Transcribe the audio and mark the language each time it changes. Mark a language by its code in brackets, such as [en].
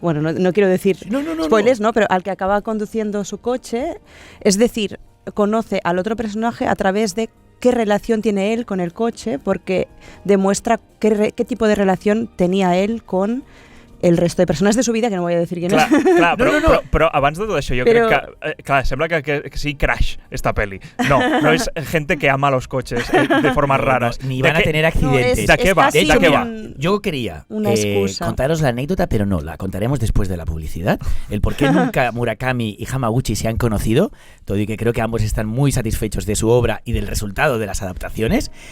[es] Bueno, no quiero decir spoilers, ¿no? Pero al que acaba conduciendo su coche, es decir, conoce al otro personaje a través de qué relación tiene él con el coche, porque demuestra qué tipo de relación tenía él con el resto de persones de su vida, que no voy a decir quién [ca] és. Clar, però abans de tot això, jo crec que... Clar, sembla que sigui Crash, [es] esta peli. No es gente que ama los coches de formas raras. Ni van a tener accidentes. ¿De qué va? De hecho, yo quería contaros la anécdota, pero no, la contaremos después de la publicidad. El por qué nunca Murakami y Hamaguchi se han conocido, todo y que creo que ambos están muy satisfechos de su obra y del resultado de las adaptaciones.